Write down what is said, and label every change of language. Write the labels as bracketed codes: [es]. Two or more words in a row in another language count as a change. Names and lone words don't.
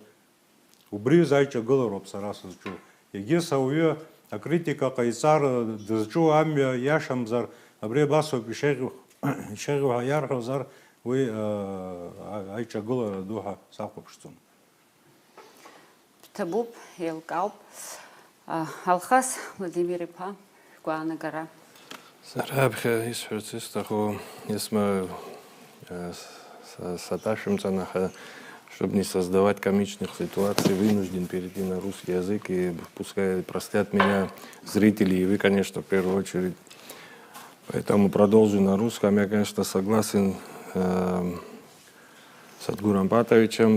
[ab] Убриз аиҿагылароуп сара сызҿу. Егьыс ауаҩы акритика ҟаиҵар дызҿу амҩа иашамзар, абри абасоуп ишеиӷьу ҳәа иарҳәозар, уи аиҿагылара ду ҳәа сахәаԥшӡом. Бҭабуп, еилкаауп. Алхас Владимир-иԥа, шәгәаанагара. Сара аԥхьа исҳәарц исҭаху есма саташәымҵанаха, [ru] чтобы не создавать комичных ситуаций, вынужден перейти на русский язык, и пускай простят меня зрители, и вы, конечно, в первую очередь. Поэтому продолжу на русском. Я, конечно, согласен с Адгуром Патовичем.